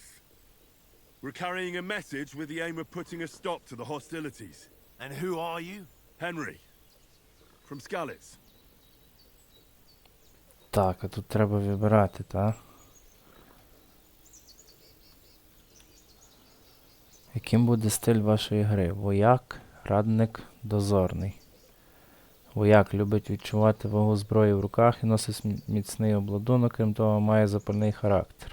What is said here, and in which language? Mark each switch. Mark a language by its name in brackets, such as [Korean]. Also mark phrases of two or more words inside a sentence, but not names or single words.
[English] We're carrying a message with the aim of putting a stop to the hostilities. And who are you? Henry. From Skalitz. [Ukrainian] Так, а тут треба вибирати, так? Яким буде стиль вашої гри? Вояк, радник, дозорний. Вояк любить відчувати вагу зброї в руках і носить міцний обладунок, крім того, має запальний характер.